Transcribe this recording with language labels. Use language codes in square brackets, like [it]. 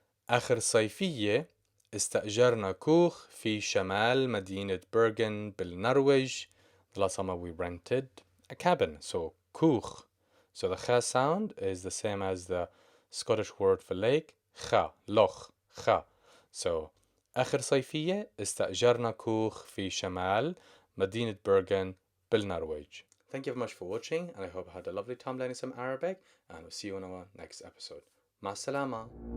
[ar] آخر صيفية استأجرنا كوخ في شمال مدينة برغن بالنرويج. [en] The last summer we rented a cabin, so كوخ. So the kha sound is the same as the Scottish word for lake, kha, loch, kha. [ar] So آخر صيفية استأجرنا كوخ في شمال مدينة برغن بالنرويج. [en] Thank you very much for watching, and I hope you had a lovely time learning some Arabic, and we'll see you on our next episode. [ar] مع السلامة.